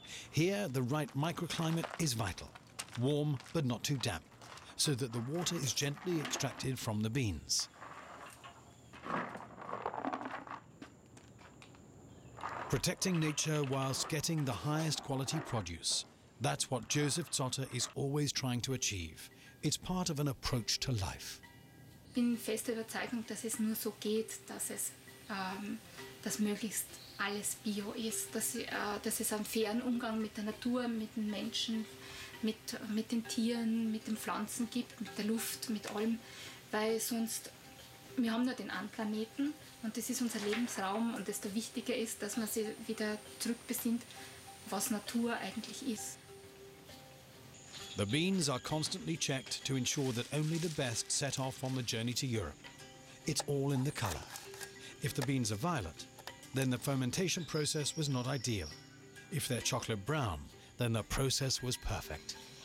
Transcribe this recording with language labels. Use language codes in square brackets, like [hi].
[en] Here, the right microclimate is vital, warm but not too damp, so that the water is gently extracted from the beans. Protecting nature whilst getting the highest quality produce. That's what Josef Zotter is always trying to achieve. It's part of an approach to life. [de] Ich bin fester Überzeugung, dass es nur so geht, dass möglichst alles Bio ist, dass es einen fairen Umgang mit der Natur, mit den Menschen, mit den Tieren, mit den Pflanzen gibt, mit der Luft, mit allem, weil sonst, wir haben nur den einen Planeten und das ist unser Lebensraum und das Wichtige ist, dass man sich wieder zurückbesinnt, was Natur eigentlich ist. [en] The beans are constantly checked to ensure that only the best set off on the journey to Europe. It's all in the color. If the beans are violet, then the fermentation process was not ideal. If they're chocolate brown, then the process was perfect.